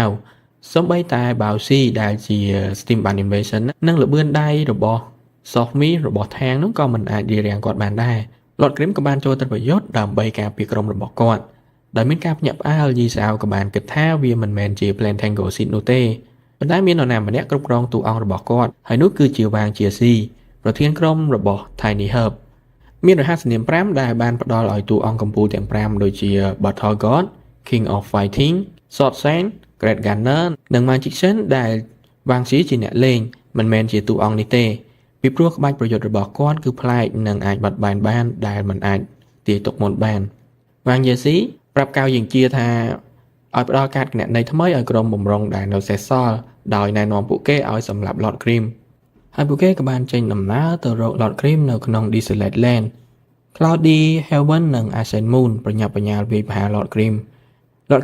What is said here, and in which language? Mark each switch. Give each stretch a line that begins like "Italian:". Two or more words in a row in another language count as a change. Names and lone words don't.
Khmer: វសូម្បីតែ Bowsy ដែលជា Steamban Invasion និងល្បឿនដៃរបស់ Soft Mist របស់ថាងនោះក៏មិនអាចរារាំងគាត់បានដែរ Lord Grim ក៏បានចូលទៅប្រយុទ្ធដើម្បីការពារក្រុមរបស់គាត់ដោយមានការភ្ញាក់ផ្អើលយីសាវក៏បានគិតថាវាមិន មែនជា Plan Tango Seed នោះទេប៉ុន្តែមាននរណាម្នាក់គ្រប់គ្រងតួអង្គរបស់គាត់ហើយនោះគឺជាវាងជាស៊ីប្រធានក្រុមរបស់ Tiny Herb មានរហស្សនាម5ដែល បានផ្ដល់ឲ្យតួអង្គកម្ពុជាទាំង5ដូចជា Battle God King of Fighting Sword Saint Great Gunner និង Magician ដែលវាងស៊ីជាអ្នកលេងមិនមែន ជាតួអង្គនេះទេពីព្រោះក្បាច់ប្រយុទ្ធរបស់គាត់គឺប្លែកនិងអាចបត់បែនបានដែលមិនអាចទាយទុកមុនបានវាងយេស៊ីប្រាប់កៅយិងជាថាឲ្យផ្ដល់កាតគណនីថ្មីឲ្យក្រុមបំរុងដែលនៅសេសសល់ដោយណែនាំពួកគេឲ្យសម្លាប់ Lord Grim ហើយពួកគេក៏បានចេញដំណើរទៅរក Lord Grim នៅក្នុង Desolate Land Cloudy Heaven និង Ascent Moon ប្រញាប់ប្រញាល់វាយប្រហារ Lord Grim Lord